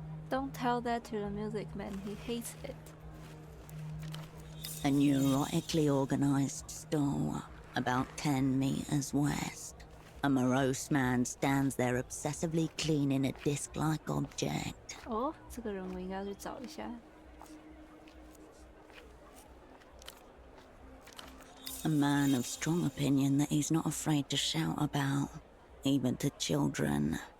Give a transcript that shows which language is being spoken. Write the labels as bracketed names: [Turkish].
[English] Don't tell that to the music man, he hates it. A neurotically organized stall, about 10 meters west. A morose man stands there obsessively cleaning a disc-like object. [Chinese] 哦，这个人我应该要去找一下。 [English] A man of strong opinion that he's not afraid to shout about, even to children.